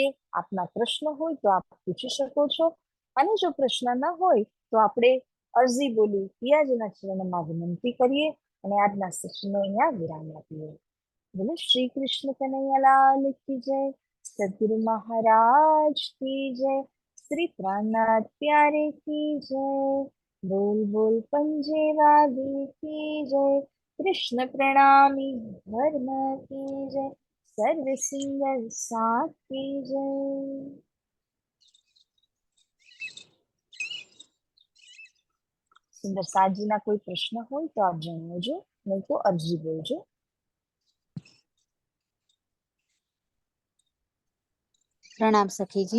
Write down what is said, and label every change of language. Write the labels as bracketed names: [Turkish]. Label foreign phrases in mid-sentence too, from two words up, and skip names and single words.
[Gujarati] આપના પ્રશ્ન હોય તો આપ પૂછી શકો છો, અને જો પ્રશ્ન ન હોય તો આપણે અરજી બોલી પિયાજીના ચરણમાં વિનંતી કરીએ અને આજના સેશનને અહીંયા વિરામ આપીએ. [Hindi] बोलो श्री कृष्ण कन्हैयालाल की जय, सद्गुरु महाराज की जय, श्री प्राणनाथ प्यारे की जय, बोल बोल पंजे वाली की जय, कृष्ण प्रणामी धर्म की जय, सर्व सिंगर साथ की जय. [Gujarati] સુંદર સાજીના કોઈ પ્રશ્ન હોય તો આપ જણાવજો, નહીં તો અરજી બોલજો. પ્રણામ સખીજી.